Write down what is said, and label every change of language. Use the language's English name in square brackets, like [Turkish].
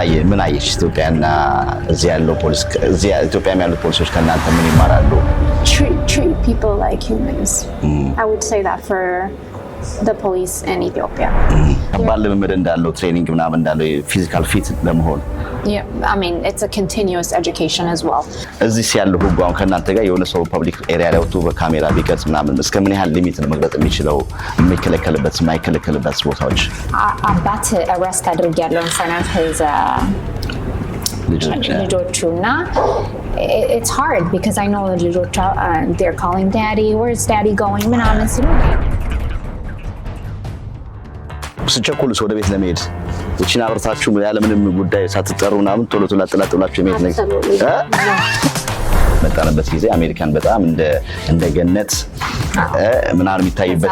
[Amharic] ምን አየሽ ኢትዮጵያና እዚህ ያለው ፖሊስ እዚህ ኢትዮጵያም ያሉት ፖሊሶች ከናንተ ምን ይማራሉ? [English] Treat people like humans. I would say that for the police in Ethiopia. [Amharic] ባለመመድ እንዳለው ትሬኒንግ ምናምን እንዳለው ፊዚካል ፊት ለመሆን [English] Yeah, I mean it's a continuous education as well. [Amharic] እዚህ ያለው ህግ አሁን ከናንተ ጋር የሆነ ሰው ፐብሊክ ኤሪያ ላይ ወጥቶ በካሜራ ቢቀርጽ ምናምን እስከ ምን ያህል ሊሚት ነው መግለጽ የሚችለው የሚከለከልበት የማይከለከልበት ቦታዎች? አባት አረስት አድርጌያለሁ [English] in front of his ልጆቹና it's hard because I know the ልጆቹ they're calling daddy, where's daddy going [Amharic] ምናምን ሲሉ ስቸኩልስ ወደ ቤት ለመሄድ እቺን አብርታችሁ ያለ ምንም ጉዳይ ሳትጠሩ ምናምን ቶሎ ቶሎ አጥላጥላችሁ የመሄድ ነገር መጣነበት ጊዜ አሜሪካን በጣም እንደ ገነት ምናምን የሚታይበት